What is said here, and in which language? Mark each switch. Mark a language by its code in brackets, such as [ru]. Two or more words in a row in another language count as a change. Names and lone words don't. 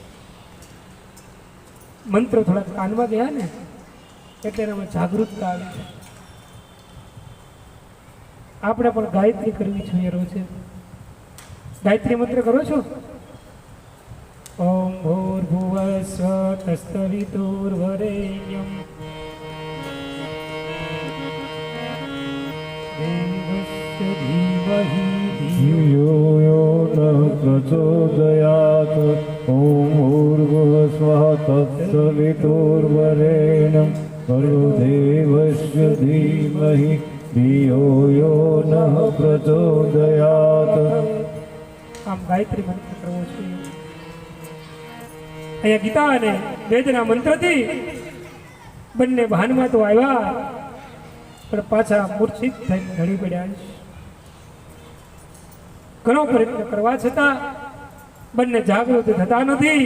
[gu] મંત્ર થોડા કાનમાં ગયા ને એટલે એનામાં જાગૃતતા આવી. આપણે પણ ગાયત્રી કરવી જોઈએ રોજે. ગાયત્રી મંત્ર કરો છો? [sa] ઓમ ભૂર્ભુવસ્વ તસ્તવિતુર્વરેણ્યમ દેવસ્ય ધીમહિ धियो यो न प्रचोदयात् ॐ भूर्भुवस्वः तत्सवितुर्वरेण्यं भर्गोदेवस्य धीमहि धियो यो न प्रचोदयात्. [gu] આમ ગાયત્રી મંત્ર કરવો જોઈએ. અહીંયા ગીતા અને વેદના મંત્રથી બંને ભાનમાં તો આવ્યા પણ પાછા મૂર્છિત થઈને ઢળી પડ્યા છે. ઘણો પ્રયત્ન કરવા છતાં બંને જાગૃત થતા નથી.